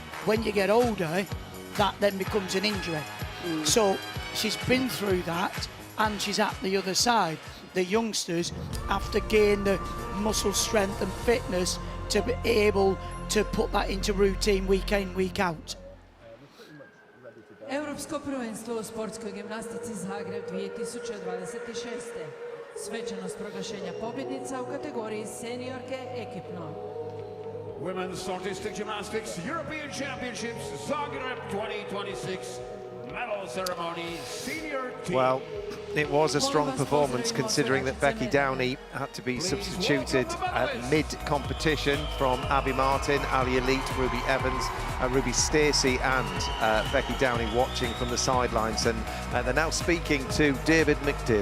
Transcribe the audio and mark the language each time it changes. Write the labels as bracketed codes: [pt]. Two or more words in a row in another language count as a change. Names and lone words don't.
[en] When you get older, that then becomes an injury. So she's been through that, and she's at the other side. The youngsters have to gain the muscle strength and fitness to be able to put that into routine week in, week out. [hr] Europsko prvenstvo u sportskoj gimnastici Zagreb 2026. Svečanost proglašenja pobjednica u kategoriji seniorke ekipno. [en] Women's Artistic Gymnastics European Championships Zagreb 2026 medal ceremony senior team. Well, it was a strong performance considering that Becky Downey had to be substituted at mid-competition from Abby Martin, Ali Elite, Ruby Evans, Ruby Stacey and Becky Downey watching from the sidelines, and they're now speaking to David McDade.